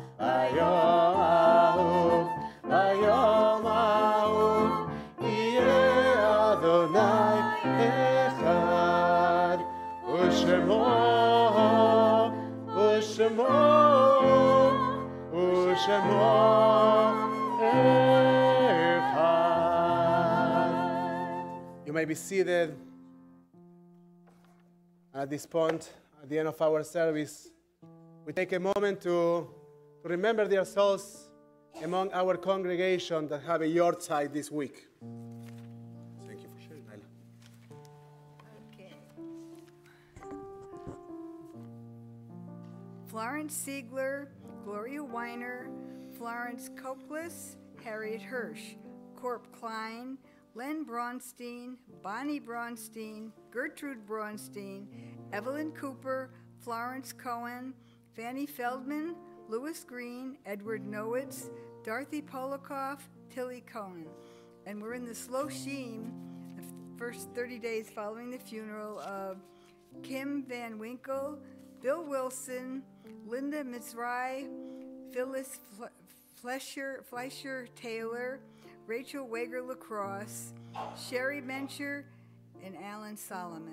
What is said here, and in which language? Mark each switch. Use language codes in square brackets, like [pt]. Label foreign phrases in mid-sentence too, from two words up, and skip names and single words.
[he] ביום ההוא יהיה אדוני אחד, ושמו ושמו אחד. [en] You may be seated. At this point, at the end of our service, we take a moment to remember their souls among our congregation that have a yahrzeit this week. Thank you for sharing, Nyla. Okay. Florence Siegler, Gloria Weiner, Florence Copelas, Harriet Hirsch, Corp Klein, Len Braunstein, Bonnie Braunstein, Gertrude Braunstein, Evelyn Cooper, Florence Cohen, Fanny Feldman, Louis Green, Edward Nowitz, Dorothy Polikoff, Tilly Cohen. And we're in the slow sheen, the first 30 days following the funeral of Kim Van Winkle, Bill Wilson, Linda Mizrahi, Phyllis Fleischer Taylor, Rachel Wager Lacrosse, Sherry Mencher, and Alan Solomon.